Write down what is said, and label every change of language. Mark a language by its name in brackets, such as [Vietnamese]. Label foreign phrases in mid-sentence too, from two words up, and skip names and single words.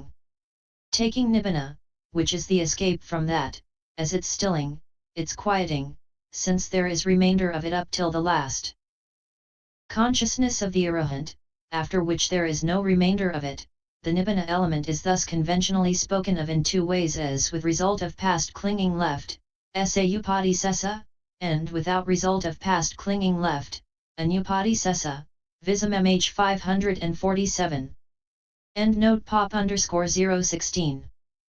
[English] Taking nibbana, which is the escape from that, as its stilling, its quieting, since there is remainder of it up till the last consciousness of the arahant, after which there is no remainder of it. The nibbana element is thus conventionally spoken of in 2 ways, as with result of past clinging left, [Pali] sa upadi sesa, [English] and without result of past clinging left, [Pali] anupadi sesa. Vism-mhþ 547. [English] End note pop_016.